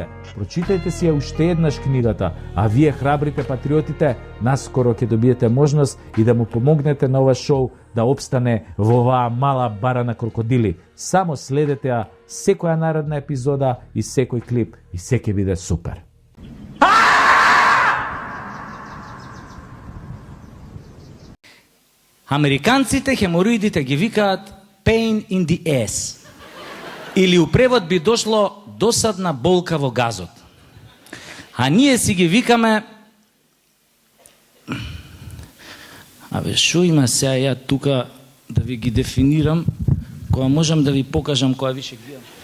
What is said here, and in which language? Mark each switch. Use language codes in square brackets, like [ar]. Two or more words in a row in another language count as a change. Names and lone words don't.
[mk] Прочитајте си ја уште еднаш книгата, а вие храбрите патриотите наскоро ќе добиете можност и да му помогнете на ова шоу да обстане во оваа мала бара на крокодили. Само следете ја секоја наредна епизода и секој клип и се ќе биде супер. Американците хемороидите ги викаат [en] pain in the ass. [mk] Или у превод би дошло досадна болка во газот. А ние си ги викаме... Шо има сега ја тука да ви ги дефинирам, која можам да ви покажам, која више гледам.